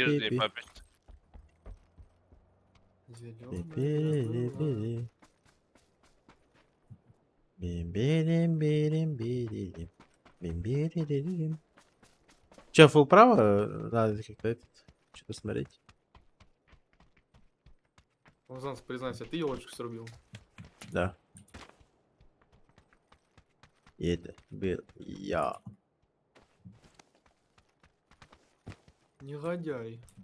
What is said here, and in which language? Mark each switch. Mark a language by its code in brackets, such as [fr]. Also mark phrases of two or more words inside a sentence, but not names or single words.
[ru] Пи-пи-пи-пи-пи-пи. папе. Зелёная была. Пи-пи-пи-пи. Бим-бирим-бирим-бирим. Бим-бирим-бирим. Че, фул право? Надо как-то этот, что-то смотреть. Рамзан, признайся, ты елочку срубил? Да. И это был я. Негодяй.